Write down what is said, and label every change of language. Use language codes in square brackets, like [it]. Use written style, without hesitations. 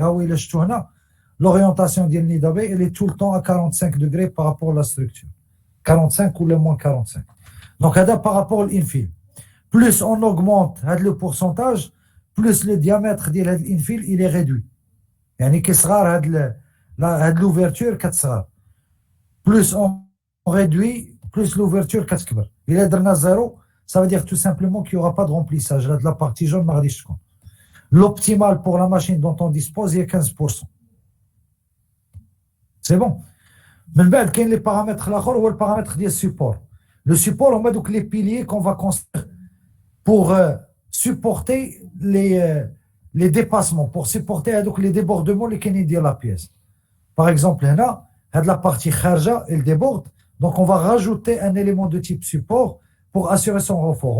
[fr] Ah oui, l'orientation de l'Nidabé, elle est tout le temps à 45 degrés par rapport à la structure. 45 ou le moins 45. Donc, par rapport à l'infil. Plus on augmente le pourcentage, plus le diamètre de l'infil, il est réduit. [ar] يعني كيصغر هاد l'ouverture كتصغر. [fr] Plus on réduit, plus l'ouverture [ar] كتكبر. إلا درنا [fr] zéro, ça veut dire tout simplement qu'il n'y aura pas de remplissage. Là, de la partie jaune, [ar] ما غاديش تكون. [fr] L'optimal pour la machine dont on dispose, il est 15%. C'est bon. [ar] من بعد كاين [fr] les paramètres [ar] الاخر هو البارامتر ديال support. [fr] Le support, on a donc les piliers qu'on va construire pour supporter les dépassements, pour supporter donc les débordements les qui de la pièce. Par exemple, là, la partie kharja, elle déborde, donc on va rajouter un élément de type support pour assurer son renfort.